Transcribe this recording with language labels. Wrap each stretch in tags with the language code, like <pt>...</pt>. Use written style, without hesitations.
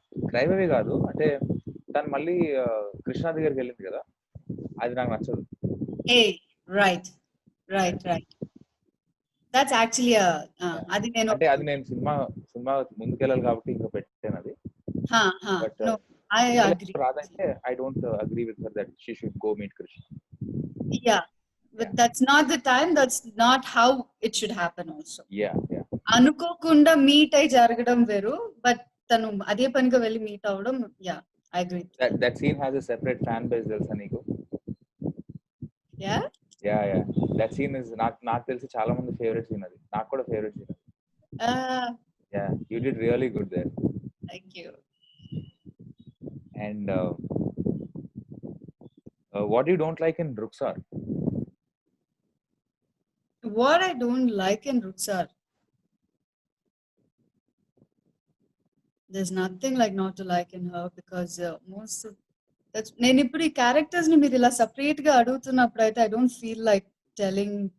<en>Cry baby</en> <te>కాదు అంటే తను మళ్ళీ కృష్ణ దగ్గరికి వెళ్ళింది కదా, అది నాకు నచ్చదు.</te> <en>Right. That's actually</en> <te>అది నేను సినిమా ముందుకెళ్ళాలి కాబట్టి ఇంకా పెట్టాను అది.</te> <en>but Radha</en> <te>అంటే</te> <en>I don't agree with her that she should go meet Krishna. But that's not the time, that's not how it should happen also. Yeah.</en> <te>అనుకోకుండా మీట్ అయి జరగడం వేరు, బట్ తను అదే పనిగా వెళ్ళి మీట్ అవడం,</te> <en>I agree. That scene has a separate fan base</en> <te>తెలుసా నీకు?</te> <en>Yeah. That scene is</en> <te>నాకు తెలిసి చాలా మంది ఫేవరెట్ సీన్ అది. నాకు కూడా favourite scene.</te> <en>Yeah, you did really good there. Thank you. And what you don't like in Rukhsar? What I don't like in Rukhsar, there's nothing like not to like in her, because most of that's</en> <te>నేను ఇప్పుడు ఈ characters ని మీరు ఇలా separate గా అడుగుతున్నప్పుడు అయితే</te> <en>I don't feel like telling.</en>